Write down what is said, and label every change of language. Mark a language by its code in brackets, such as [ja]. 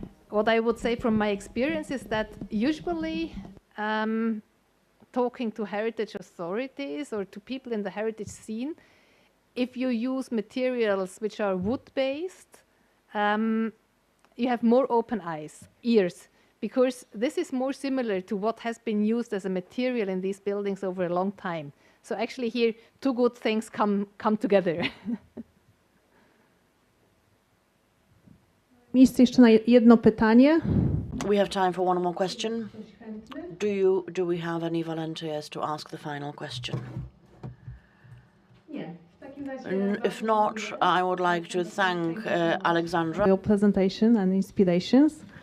[en] What I would say from my experience is that usually talking to heritage authorities or to people in the heritage scene, if you use materials which are wood-based, you have more open ears, because this is more similar to what has been used as a material in these buildings over a long time. So actually here, 2 good things come together. [pl] Miejsce jeszcze na jedno pytanie. [en] We have time for one more question. Do we have any volunteers to ask the final question? If not, I would like to thank Alexandra. Your presentation and inspirations.